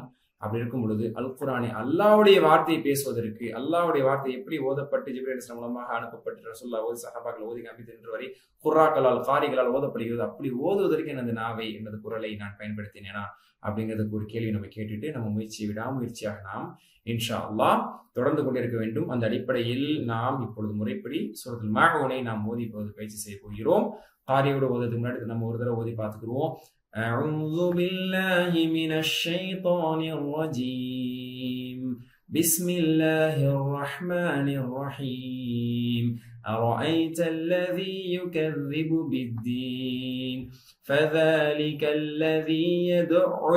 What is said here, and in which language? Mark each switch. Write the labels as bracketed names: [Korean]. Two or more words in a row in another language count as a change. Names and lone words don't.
[Tamil] அப்படி இருக்கும் பொழுது அல் குர்ஆனை அல்லாஹ்வுடைய வார்த்தையை பேசுவதற்கு, அல்லாஹ்வுடைய வார்த்தை எப்படி ஓதப்பட்டு ஜிப்ரீல் அலைஹிஸ்ஸலாம் மூலமாக அனுப்பப்பட்டு ரசூலுல்லாஹ் ஓதி சஹாபாக்கள் ஓதி காமித்து இன்று வரை குர்ஆக்களால் காரிகளால் ஓதப்படுகிறது, அப்படி ஓதுவதற்கு எனது நாவை, எனது குரலை நான் பயன்படுத்தினேனா அப்படிங்கிறதுக்கு ஒரு கேள்வி நம்ம கேட்டுட்டு நம்ம முயற்சியை விடாமுயற்சியாக நாம் [Arabic] إن شاء الله [Tamil] தொடர்ந்து கொண்டிருக்க வேண்டும். அந்த அடிப்படையில் நாம் இப்பொழுது முறைப்படி சூரத்துல் மாஊனை நாம் ஓதி இப்போது பயிற்சி செய்ய போகிறோம். காரியோட ஓதுறதுக்கு முன்னாடி நம்ம ஒரு தடவை ஓதி பார்த்துக்குருவோம். [Arabic] أعوذ بالله من الشيطان الرجيم. بسم الله الرحمن الرحيم. أرأيت الذي يكذب بالدين فذلك الذي يدع